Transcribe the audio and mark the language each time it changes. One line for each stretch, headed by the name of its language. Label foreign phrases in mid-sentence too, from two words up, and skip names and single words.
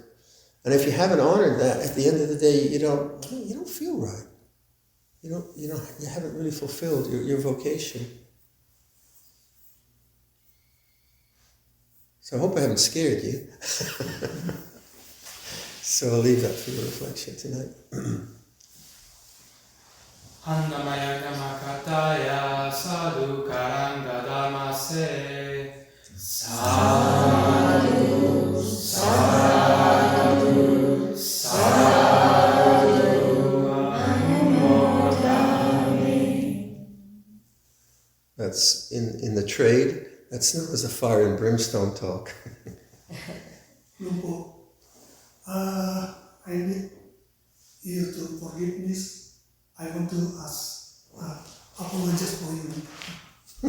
English: And if you haven't honored that, at the end of the day, you don't feel right. You haven't really fulfilled your vocation. So I hope I haven't scared you. So I'll leave that for your reflection tonight.
Pali: Handamaya Namakataya Sadhu Karanga Dhamase Sadhu Sadhu Sadhu Anumodami.
English: That's in the trade. That's known as a fire and brimstone talk. Lumpo, I need you to forgive me. I want to ask apologies for you.